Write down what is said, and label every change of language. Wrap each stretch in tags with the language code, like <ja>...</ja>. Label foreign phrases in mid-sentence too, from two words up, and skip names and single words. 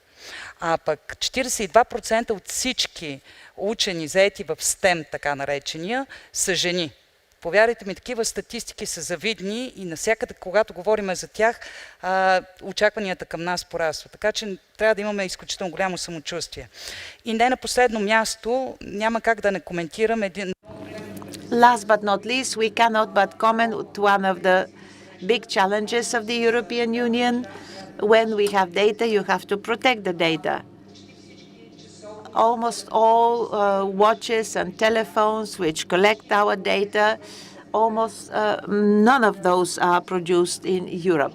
<bg>А пък 42% от всички учени, заети в STEM, така наречения, са жени. Повярвайте ми, такива статистики са завидни и навсякъде, когато говорим за тях, очакванията към нас порастват. Така че трябва да имаме изключително голямо самочувствие. И не на последно място, няма как да не коментирам един...</bg> <en>Last but not least, we cannot but comment one of the big challenges of the European Union. When we have data, you have to protect the data. Almost all watches and telephones which collect our data, almost none of those are produced in Europe.</en>